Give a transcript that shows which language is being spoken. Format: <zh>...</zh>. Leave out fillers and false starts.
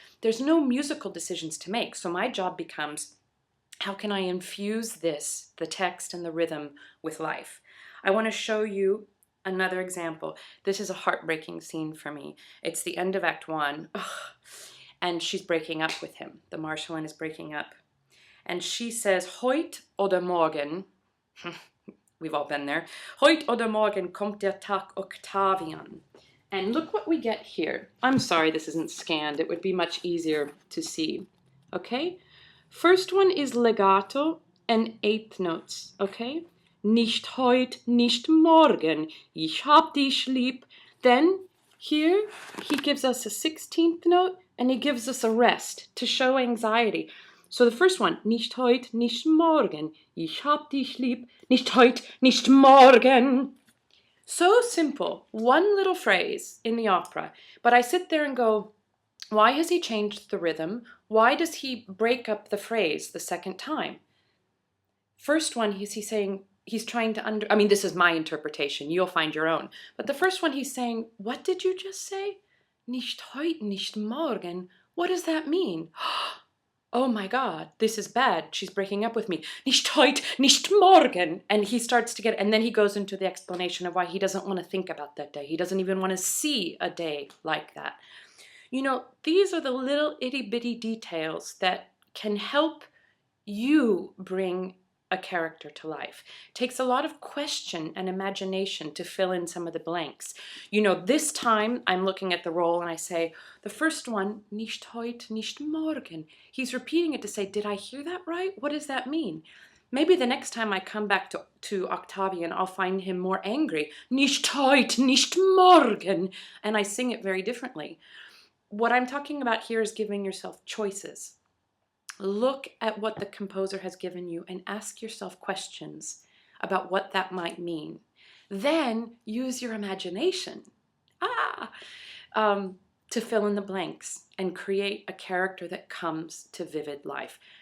<en>There's no musical decisions to make. So my job becomes, how can I infuse this, the text and the rhythm, with life? I want to show you another example. This is a heartbreaking scene for me. It's the end of Act 1. Ugh. And she's breaking up with him. The Marschallin is breaking up. And she says,</en> <de>Heut oder morgen,</de> <en>we've all been there,</en> <de>Heut oder morgen kommt der Tag Octavian.</de> <en>And look what we get here. I'm sorry this isn't scanned. It would be much easier to see. Okay? First one is legato and eighth notes. Okay?</en> <de>Nicht heut, nicht morgen, ich hab dich lieb.</de> <en>Then here he gives us a 16th note and he gives us a rest to show anxiety. So the first one,</en> <de>nicht heut, nicht morgen, ich hab dich lieb, nicht heut, nicht morgen.</de> <en>So simple, one little phrase in the opera, but I sit there and go, why has he changed the rhythm? Why does he break up the phrase the second time? First one, he's saying, he's trying to I mean, this is my interpretation, you'll find your own. But the first one he's saying, what did you just say?</en> <de>Nicht heut, nicht morgen.</de> <en>What does that mean? Oh my God, this is bad. She's breaking up with me.</en> <de>Nicht heut, nicht morgen.</de> <en>And he starts to get, and then he goes into the explanation of why he doesn't want to think about that day. He doesn't even want to see a day like that. You know, these are the little itty bitty details that can help you bring a character to life. It takes a lot of question and imagination to fill in some of the blanks. You know, this time I'm looking at the roll and I say, the first one,</en> <de>nicht heut, nicht morgen.</de> <en>He's repeating it to say, did I hear that right? What does that mean? Maybe the next time I come back to Octavian, I'll find him more angry.</en> <de>Nicht heut, nicht morgen.</de> <en>And I sing it very differently. What I'm talking about here is giving yourself choices. Look at what the composer has given you and ask yourself questions about what that might mean. Then use your imagination to fill in the blanks and create a character that comes to vivid life.</en>